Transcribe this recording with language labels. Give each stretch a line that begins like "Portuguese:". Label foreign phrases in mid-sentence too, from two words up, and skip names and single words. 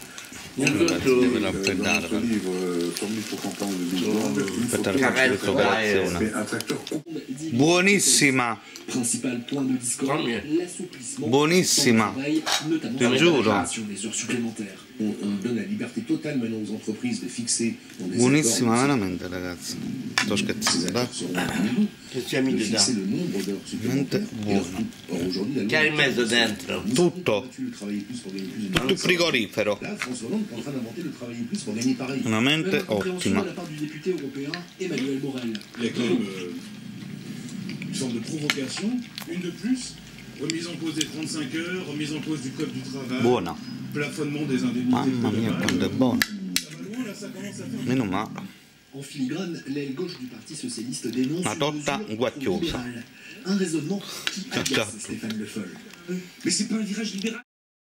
French: Dans notre livre Formule pour comprendre le Big Bang, mais un tracteur
Italian: Buonissima,
French: Principal point de discorde, l'assouplissement
Italian: buonissima,
French: notamment
Italian: ti
French: sur
Italian: giuro.
French: des heures supplémentaires. On donne la liberté totale maintenant aux entreprises de fixer dans des
Italian: buonissima
French: accords
Italian: veramente ragazzi. Sto scherzando, dai. che ci hai
French: de
Italian: messo
French: fixer
Italian: da?
French: le nombre d'heures
Italian: Veramente
French: supplémentaires.
Italian: buono.
French: Or aujourd'hui, la loi
Italian: Che hai messo dentro? Tutto,
French: le travailler plus pour gagner plus de
Italian: tutto il frigorifero.
French: Là, François Hollande est en train d'inventer le travailler plus pour gagner pareil.
Italian: Veramente
French: Même incompréhension
Italian: ottima.
French: de la part du député européen Emmanuel Morel. Il y a quand même une sorte de provocation, une de plus, remise en cause des 35 heures, remise en cause du code du travail,
Italian: Buona.
French: plafonnement des indemnités.
Italian: Mamma mia quanto è buono.
French: Ça va loin, là, ça commence à faire...
Italian: Meno male.
French: En filigrane, l'aile gauche du Parti socialiste dénonce
Italian: La
French: une
Italian: torta
French: mesure
Italian: guacciosa.
French: libérale. Un raisonnement qui agace Stéphane Le Foll. Mais c'est pas un virage libéral.